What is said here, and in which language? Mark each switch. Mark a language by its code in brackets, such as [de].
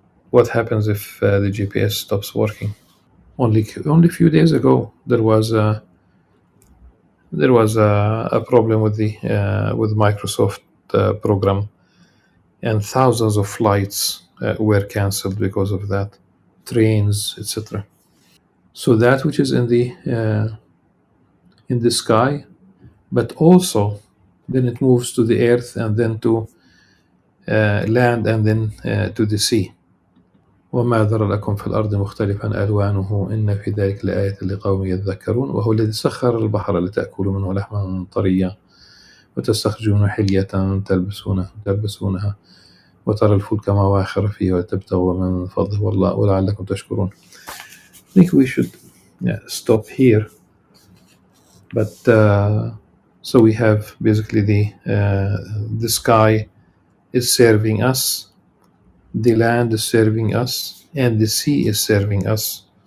[en] What happens if the GPS stops working? Only a few days ago there was a problem with the with Microsoft program, and thousands of flights were cancelled because of that, trains, etc. So that which is in the sky, but also then it moves to the earth, and then to land, and then to the sea. [ar] وما ذر لكم في الأرض مختلفا ألوانه إن في ذلك لآية لقوم يذكرون وهو الذي سخر البحر لتأكلوا منه لحما طريا وتستخرجون حلية تلبسونها وترى الفلك مواخر فيه وتبتغوا من فضله والله ولعلكم تشكرون. [en] I think we should stop here. But so we have basically the sky is serving us, the land is serving us, and the sea is serving us.